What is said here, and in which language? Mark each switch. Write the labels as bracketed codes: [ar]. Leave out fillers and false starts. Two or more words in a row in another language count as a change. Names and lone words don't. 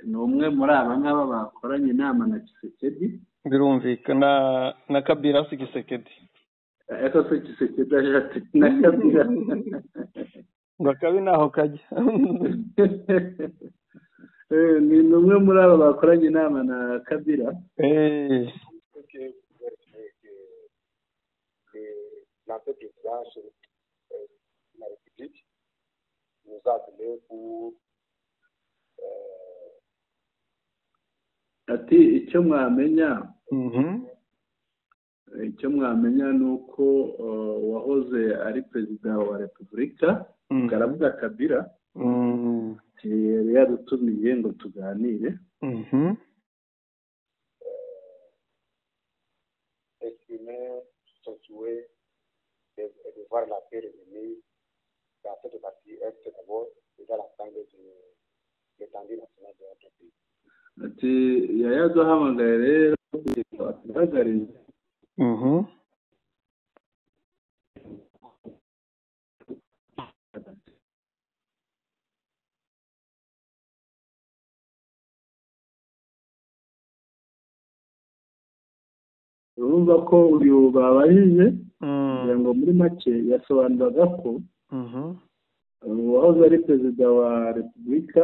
[rw] Ni umwe muri aba ngaba bakoranye inama na Kisekedi. Birumvikana na Kabila si Kisekedi. Eko se Kisekedi aje ati na Kabila. Ngo Kabila naho kajya. Ni umwe muri aba bakoranye inama na Kabila. [fr] L'ancien président de la République nous a appelé pour [rw] ati icyo mwamenya ni uko wahoze ari perezida wa Repubulika Karabuga Kabila yari yadutumiye ngo tuganire. [fr] exprimer son souhait de voir la paix revenir dans cette partie est d'abord et dans l'ensemble de l'étendue nationale de notre pays. [rw] ati yayaduhamagaye rero atuhagarije urumva ko uyu babajije kugira ngo muri make yasobanuraga ko uwahoze ari perezida wa repubulika